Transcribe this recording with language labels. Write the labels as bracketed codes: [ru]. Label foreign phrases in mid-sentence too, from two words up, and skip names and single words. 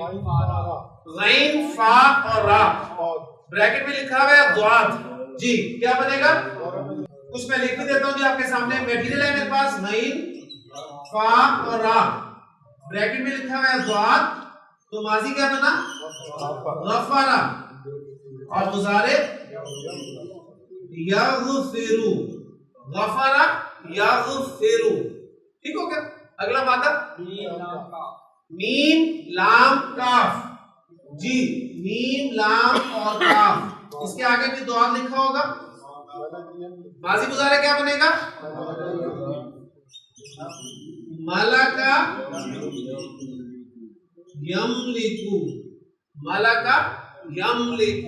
[ur] غین فا اور را, بریکٹ میں لکھا ہوا ہے ضاد. جی کیا بنے گا؟ کچھ میں لکھ دیتا ہوں جی آپ کے سامنے. میٹیریل ہے میرے پاس غین فا اور را, بریکٹ میں لکھا ہوا ہے ضاد, تو ماضی کیا بنا؟ [ar] غفرا, اور مضارع یغفرو, غفرا یغفرو. [ur] ٹھیک ہو گیا. اگلا مادہ میم لام کاف. جی میم لام اور کاف, اس کے آگے بھی دعا لکھا ہوگا. ماضی مضارع کیا بنے گا؟ [ar] ملکا یملکو, ملکا یملکو.